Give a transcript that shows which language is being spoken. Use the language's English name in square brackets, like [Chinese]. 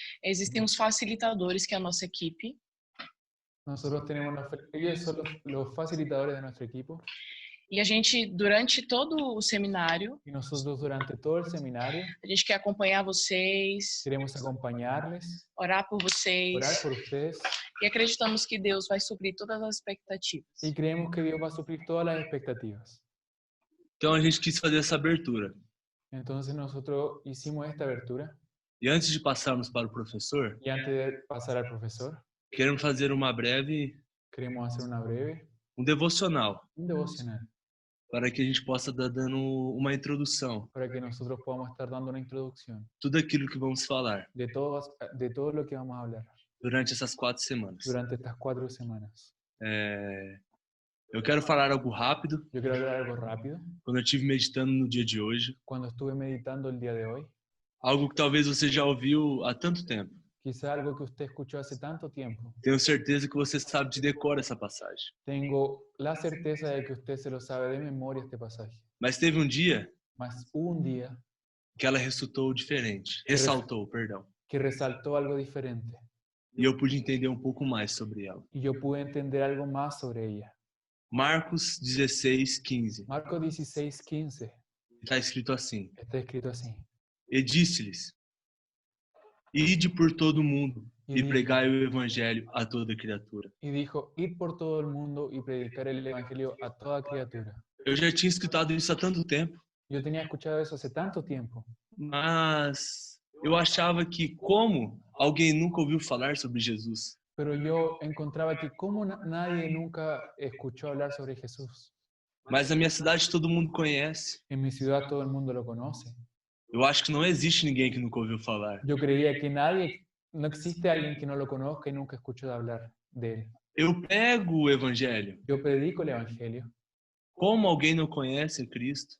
[Portuguese] existem os facilitadores, que é a nossa equipe, [Spanish] Nosotros tenemos ellos son los facilitadores de nuestro equipo [Portuguese] e a gente, durante todo o seminário, [Spanish] y nosotros durante todo el seminario [Portuguese] a gente quer acompanhar vocês, [Spanish] queremos acompañarles, [Portuguese] orar por vocês, [Spanish] orar por ustedes [Portuguese] e acreditamos que Deus vai suprir todas as expectativas. [Spanish] y creemos que Dios va a suplir todas las expectativas. [Portuguese] Então a gente quis fazer essa abertura. [Spanish] Entonces nosotros hicimos esta abertura [Portuguese] E antes de passarmos para o professor, [Spanish] y antes de pasar al profesor [Portuguese] queremos fazer uma breve, [Spanish] queremos hacer una breve, [Portuguese] um devocional, [Spanish] un devocional [Portuguese] para que a gente possa estar dando uma introdução, [Spanish] para que nosotros podamos estar dando una introducción [Portuguese] tudo aquilo que vamos falar [Spanish] de todo lo que vamos a hablar [Portuguese] durante essas 4 semanas. [Spanish] durante estas 4 semanas. [Portuguese] Eu quero falar algo rápido. [Spanish] Yo quiero hablar algo rápido. [Portuguese] Quando eu estive meditando no dia de hoje, [Spanish] Cuando estuve meditando el día de hoy, [Portuguese] algo que talvez você já ouviu há tanto tempo. [Spanish] quizá algo que usted escuchó hace tanto tiempo. [Portuguese] Tenho certeza que você sabe de decor essa passagem. [Spanish] Tengo la certeza de que usted se lo sabe de memoria este pasaje. [Portuguese] Mas teve um dia [Spanish] Mas hubo un día [Portuguese] que ela ressaltou diferente. Ressaltou, perdão. [Spanish] que resaltó algo diferente [Portuguese] E eu pude entender um pouco mais sobre ela. [Spanish] y yo pude entender algo más sobre ella. [Portuguese] Marcos 16:15. [Spanish] Marcos 16:15 [Portuguese] Está escrito assim: [Spanish] está escrito así. [Portuguese] E disse-lhes: Ide por todo o mundo E e [Spanish] dijo- [Portuguese] pregai o evangelho a toda criatura. [Spanish] Y dijo, id por todo el mundo y predicar el evangelio a toda criatura. [Portuguese] Eu já tinha escutado isso há tanto tempo, [Spanish] Yo tenía escuchado eso hace tanto tiempo, [Portuguese] mas eu achava que como alguém nunca ouviu falar sobre Jesus? [Spanish] pero yo encontraba que como nadie nunca escuchó hablar sobre Jesús. [Portuguese] Mas na minha cidade todo mundo conhece. [Spanish] En mi ciudad todo el mundo lo conoce. [Portuguese] Eu acho que não existe ninguém que nunca ouviu falar. [Spanish] Yo creía que no existe alguien que no lo conozca y nunca escuchó hablar de él. [Portuguese] Eu prego o evangelho. [Spanish] Yo predico el evangelio. [Portuguese] Como alguém não conhece a Cristo?